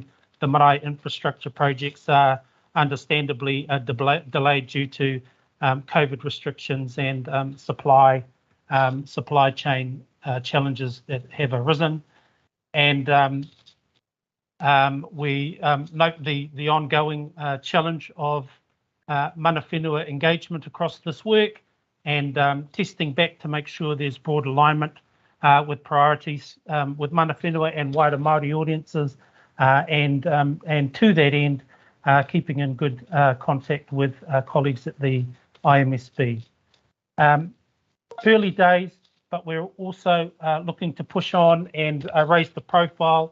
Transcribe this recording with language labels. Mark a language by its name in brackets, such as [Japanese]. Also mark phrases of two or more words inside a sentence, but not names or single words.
[English] The marae infrastructure projects are understandably delayed due to COVID restrictions and supply chain challenges that have arisen. And we note the ongoing challenge of [Māori] mana whenua [English] engagement across this work, and testing back to make sure there's broad alignment with priorities with [Māori] mana whenua [English] and wider Māori audiences, and to that end, keeping in good contact with colleagues at the IMSB. Early days, but we're also looking to push on and raise the profile